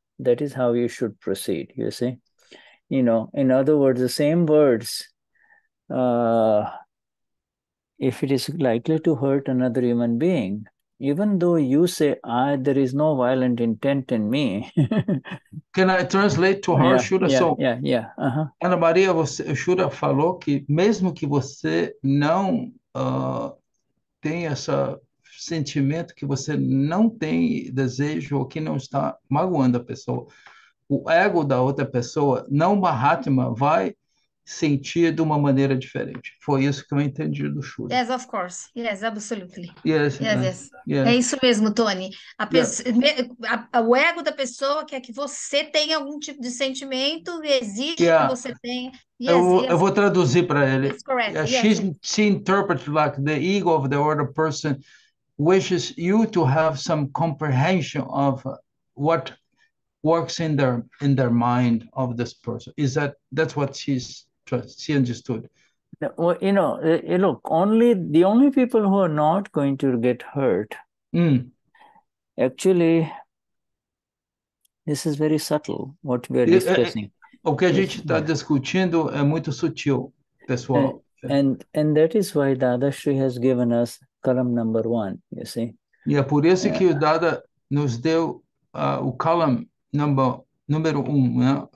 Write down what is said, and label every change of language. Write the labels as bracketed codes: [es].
[en] That is how you should proceed, you see. In other words, the same words, if it is likely to hurt another human being, even though you say, there is no violent intent in me. Can I translate to her, Shuddha? [pt] Ana Maria, Shuddha falou que mesmo que você não tem esse sentimento, que você não tem desejo, ou que não está magoando a pessoa, o ego da outra pessoa, não Mahatma, vai sentir de uma maneira diferente. Foi isso que eu entendi do Shuddha. [en] Yes, of course. Yes, absolutely. Yes, Yes. yes. [pt] É isso mesmo, Tony. [en] Yeah. [pt] O ego da pessoa quer que você tenha algum tipo de sentimento, exige que [en] Yeah. [pt] você tenha. Eu vou traduzir para ele. [en] That's correct. She interprets like the ego of the other person wishes you to have some comprehension of what works in their mind of this person. That's what she understood? Well, look, the only people who are not going to get hurt, actually, this is very subtle, what we are discussing. [pt] O que a gente está discutindo é muito sutil, pessoal. [en] And that is why Dadashri has given us column number 1, you see. [pt] E é por isso que o Dada nos deu o column número 1, né?